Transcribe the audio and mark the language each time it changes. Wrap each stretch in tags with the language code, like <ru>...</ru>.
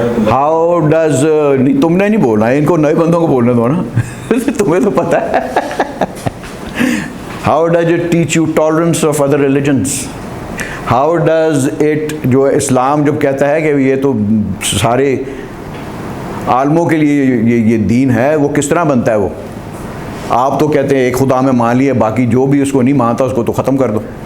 <en>How does</en> <ur>تم نے نہیں بولنا ہے, ان کو نئے بندوں کو بولنے دو نا, تمہیں تو پتہ ہے.</ur> <en>How does it teach you tolerance of other religions? How does it,</en> <ur>جو اسلام جب کہتا ہے کہ یہ تو سارے عالموں کے لیے یہ دین ہے, وہ کس طرح بنتا ہے؟ وہ آپ تو کہتے ہیں ایک خدا میں مان لیے, باقی جو بھی اس کو نہیں مانتا اس کو تو ختم کر دو.</ur>